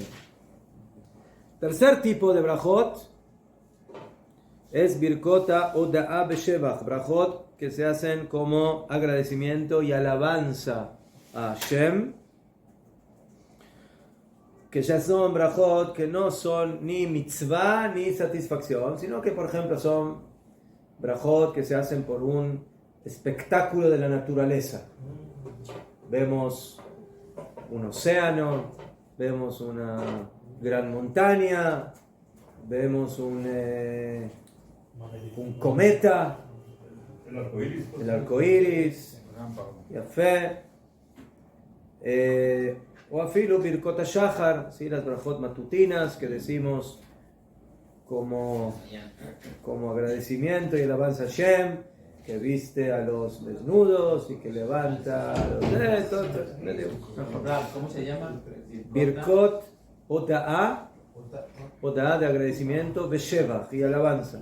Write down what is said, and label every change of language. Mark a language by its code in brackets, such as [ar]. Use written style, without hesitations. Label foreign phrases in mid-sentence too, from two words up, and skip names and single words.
[es] Tercer tipo de brajot es [he] ברכות הודאה בשבח, [es] brajot que se hacen como agradecimiento y alabanza a Hashem, que ya son brajot que no son ni mitzvah ni satisfacción, sino que por ejemplo son brajot que se hacen por un espectáculo de la naturaleza. Vemos un océano, vemos una gran montaña, vemos un cometa, el arco iris, [he] יפה, או אפילו ברכות השחר, [es] ¿sí? Las brajot matutinas que decimos como agradecimiento y alabanza a Hashem, que viste a los desnudos y que levanta a los ¿Cómo se llama? [he] ברכות הודאה, [es] oda'a de agradecimiento, beshevach y alabanza.